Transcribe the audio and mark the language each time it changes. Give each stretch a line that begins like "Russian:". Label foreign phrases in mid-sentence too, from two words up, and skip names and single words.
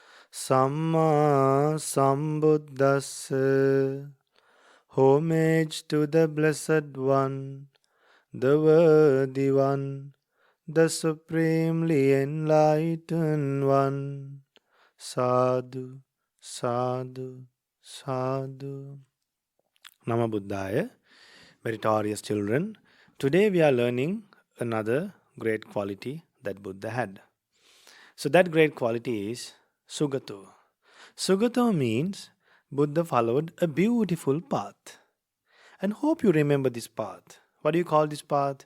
Pali: samma sambuddhassa.
English: Homage to the Blessed One, the Worthy One, the Supremely Enlightened One.
Pali: Sadhu, sadhu, sadhu. Nama Buddhaya,
English: meritorious children. Today we are learning another great quality that Buddha had. So that great quality is Sugato. Sugato means Buddha followed a beautiful path. And hope you remember this path. What do you call this path?